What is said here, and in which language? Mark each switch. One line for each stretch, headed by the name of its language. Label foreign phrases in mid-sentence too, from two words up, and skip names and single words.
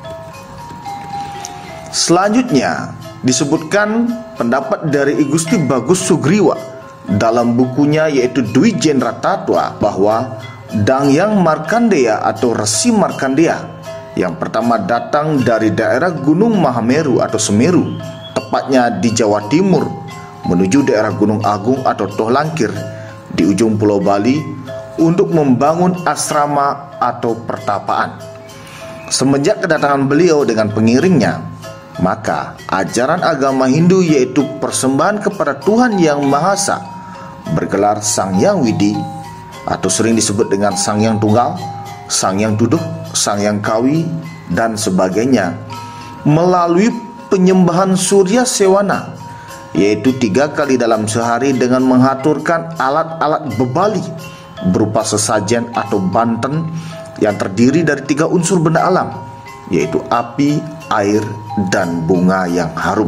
Indonesian: Selanjutnya disebutkan pendapat dari I Gusti Bagus Sugriwa dalam bukunya yaitu Dwijendra Tattwa bahwa Dangyang Markandeya atau Resi Markandeya yang pertama datang dari daerah Gunung Mahameru atau Semeru, tepatnya di Jawa Timur, menuju daerah Gunung Agung atau Tohlangkir di ujung Pulau Bali untuk membangun asrama atau pertapaan. Semenjak kedatangan beliau dengan pengiringnya, maka ajaran agama Hindu yaitu persembahan kepada Tuhan Yang Maha Esa bergelar Sang Hyang Widi atau sering disebut dengan Sang Hyang Tunggal, Sang Hyang Duduh, Sang Hyang Kawi, dan sebagainya melalui penyembahan Surya Sewana, yaitu 3 kali dalam sehari dengan mengaturkan alat-alat bebali berupa sesajen atau banten yang terdiri dari 3 unsur benda alam, yaitu api, air, dan bunga yang harum.